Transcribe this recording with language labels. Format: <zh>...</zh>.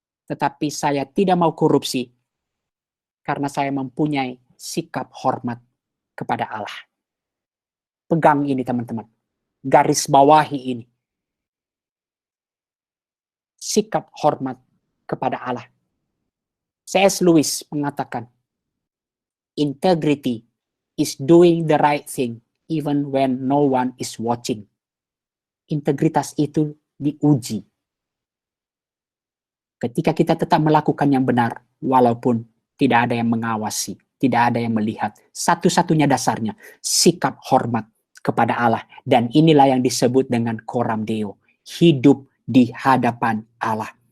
<id>Tetapi saya tidak mau korupsi karena saya mempunyai sikap hormat kepada Allah. Pegang ini teman-teman. Garis bawahi ini. Sikap hormat kepada Allah. C.S.</id> <en>Lewis</en> <id>mengatakan,</id> <en>integrity is doing the right thing even when no one is watching.</en> <id>Integritas itu diuji. Ketika kita tetap melakukan yang benar, walaupun tidak ada yang mengawasi, tidak ada yang melihat. Satu-satunya dasarnya, sikap hormat kepada Allah. Dan inilah yang disebut dengan coram Deo. Hidup di hadapan Allah.</id>